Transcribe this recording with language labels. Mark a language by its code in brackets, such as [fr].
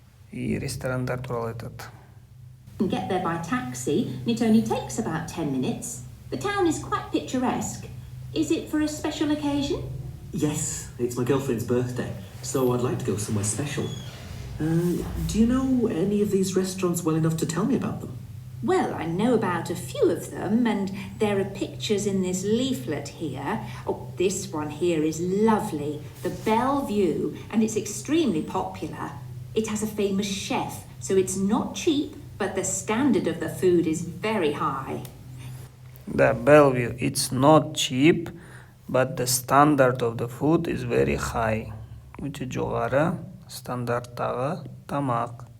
[ru] И [kk] ресторандар туралы [ru] этот. [en] You can get there by taxi, and it only takes about 10 minutes. The town is quite picturesque. Is it for a special occasion? Yes, it's my girlfriend's birthday, so I'd like to go somewhere special. Do you know any of these restaurants well enough to tell me about them? Well, I know about a few of them, and there are pictures in this leaflet here. Oh, this one here is lovely. The Bellevue, and it's extremely popular. It has a famous chef, so it's not cheap, but the standard of the food is very high. Да, Bellevue. It's not cheap, but the standard of the food is very high. [kk] Өте жоғары стандарттағы тамақ.